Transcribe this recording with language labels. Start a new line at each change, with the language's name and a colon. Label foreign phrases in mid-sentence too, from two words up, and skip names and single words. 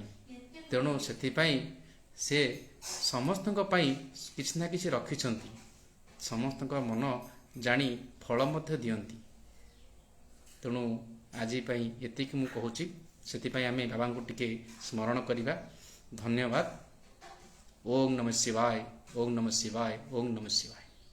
Odia: ତେଣୁ ସେଥିପାଇଁ ସେ ସମସ୍ତଙ୍କ ପାଇଁ କିଛି ନା କିଛି ରଖିଛନ୍ତି, ସମସ୍ତଙ୍କ ମନ ଜାଣି ଫଳ ମଧ୍ୟ ଦିଅନ୍ତି। ତେଣୁ ଆଜି ଏତିକି ମୁଁ କହୁଛି, ସେଥିପାଇଁ ଆମେ ବାବା କୁ ଟିକେ ସ୍ମରଣ କରିବା। धन्यवाद।
Sanskrit: ओम नमः शिवाय, ओम नमः शिवाय, ओम नमः शिवाय।